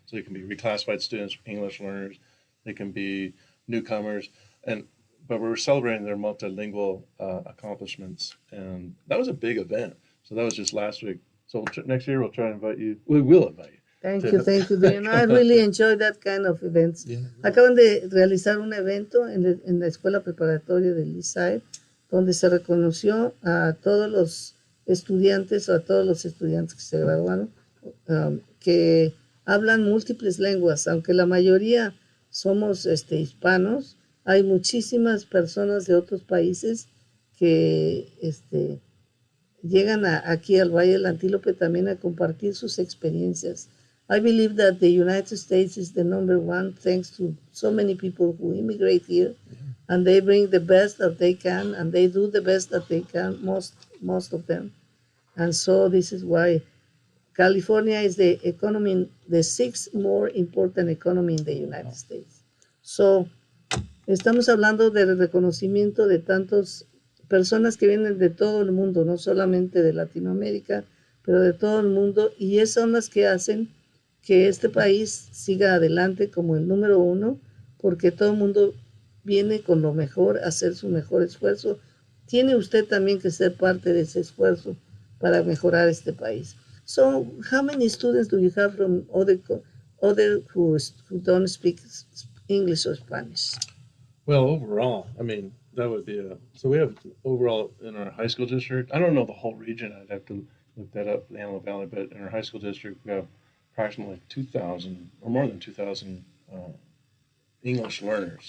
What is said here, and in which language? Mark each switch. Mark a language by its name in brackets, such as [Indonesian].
[English] So they can be reclassified students, English learners, they can be newcomers, but we were celebrating their multilingual accomplishments, and that was a big event. So that was just last week. So next year we'll try to invite you. We will invite you. Thank you. I really enjoy that kind of events. Yeah. [Spanish] Acaban de realizar un evento en la escuela preparatoria de Lizbet, donde se reconoció a todos los estudiantes o a todos los estudiantes que se graduaron, que hablan múltiples lenguas, aunque la mayoría somos hispanos. Hay muchísimas personas de otros países que llegan aquí al Valle del Antílope también a compartir sus experiencias. [English] I believe that the United States is the number one thanks to so many people who immigrate here, and they bring the best that they can, and they do the best that they can, most of them. And so this is why California is the sixth more important economy in the United States. [Spanish] So, estamos hablando del reconocimiento de tantas personas que vienen de todo el mundo, no solamente de Latinoamérica, pero de todo el mundo, y esas son las que hacen que este país siga adelante como el número uno, porque todo el mundo viene con lo mejor, a hacer su mejor esfuerzo. Tiene usted también que ser parte de ese esfuerzo para mejorar este país. [English] So, how many students do you have from other who don't speak English or Spanish? Well, overall, I mean, that would be so we have overall in our high school district, I don't know the whole region, I'd have to look that up, the Antelope Valley, but in our high school district, we have approximately 2,000 or more than 2,000 English learners.